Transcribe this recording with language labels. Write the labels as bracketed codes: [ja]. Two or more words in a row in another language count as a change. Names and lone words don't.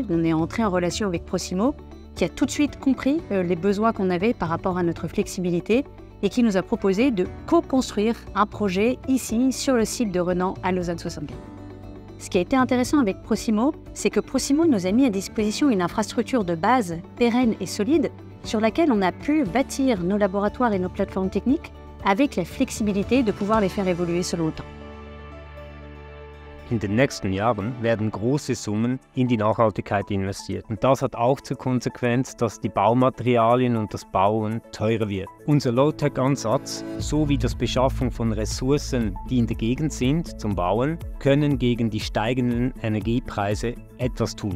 [fr] On est entré en relation avec Prosimo qui a tout de suite compris les besoins qu'on avait par rapport à notre flexibilité et qui nous a proposé de co-construire un projet ici sur le site de Renan à Lausanne 64. Ce qui a été intéressant avec Prosimo, c'est que Prosimo nous a mis à disposition une infrastructure de base pérenne et solide sur laquelle on a pu bâtir nos laboratoires et nos plateformes techniques avec la flexibilité de pouvoir les faire évoluer selon le temps. [de] In den nächsten Jahren werden große Summen in die Nachhaltigkeit investiert. Und das hat auch zur Konsequenz, dass die Baumaterialien und das Bauen teurer wird. Unser Low-Tech-Ansatz sowie das Beschaffung von Ressourcen, die in der Gegend sind, zum Bauen, können gegen die steigenden Energiepreise etwas tun.